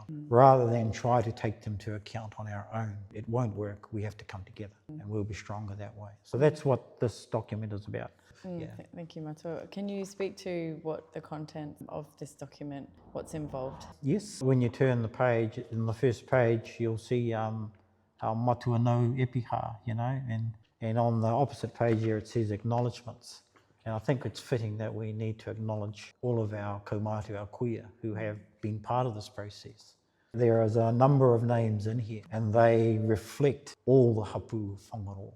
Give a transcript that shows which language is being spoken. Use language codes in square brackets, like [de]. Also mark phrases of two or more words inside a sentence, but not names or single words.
[en] Rather than try to take them to account on our own. It won't work, we have to come together and we'll be stronger that way. So that's what this document is about. Thank you, Matua. Can you speak to what the content of this document, what's involved? Yes, when you turn the page, in the first page you'll see our [mi] matua no epiha, [en] and on the opposite page here it says acknowledgements. And I think it's fitting that we need to acknowledge all of our kaumātua, our kuia, who have been part of this process. There is a number of names in here, and they reflect all the hapū of Whangaroa.